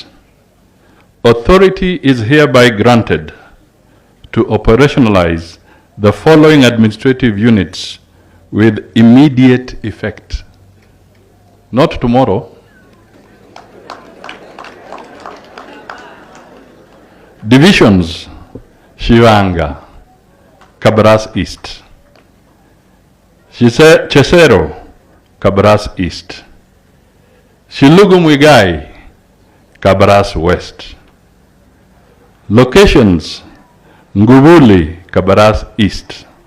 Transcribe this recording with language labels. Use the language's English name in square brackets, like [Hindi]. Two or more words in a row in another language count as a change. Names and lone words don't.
[English] Authority is hereby granted to operationalize the following administrative units with immediate effect. Not tomorrow. Divisions: Shivanga, Kabras East. Chesero, Kabras East. Shilugumwigai, Kabras West. Locations: Nguvuli, Kabras East.